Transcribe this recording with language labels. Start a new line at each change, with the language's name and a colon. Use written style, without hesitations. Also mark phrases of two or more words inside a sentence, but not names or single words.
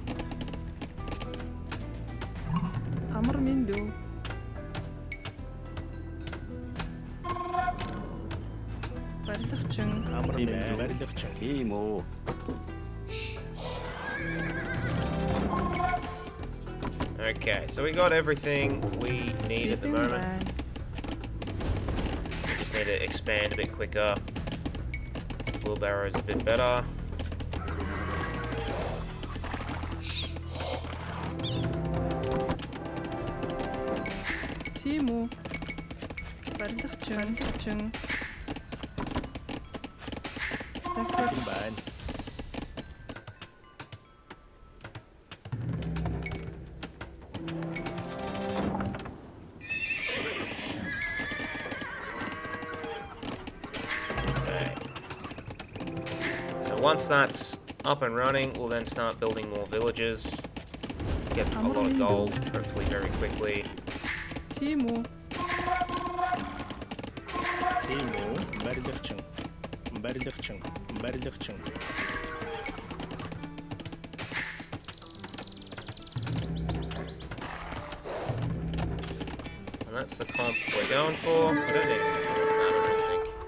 Mongolian: Амар минь дүү. Барилгачин. Амар минь барилгачин. Тийм үү.
English: Okay, so we got everything we need at the
Mongolian: Бэлэн
English: moment.
Mongolian: байна.
English: We just need to expand a bit quicker. Wheelbarrow's a bit better.
Mongolian: Тиму. Барилгачин. Захир. Тийм байна.
English: Okay. So once that's up and running, we'll then start building more villages. Get a lot of gold, hopefully very quickly.
Mongolian: Тиму. Тиму. Барилгачин.
English: And that's the comp we're going for. I don't need any more than that, I don't think.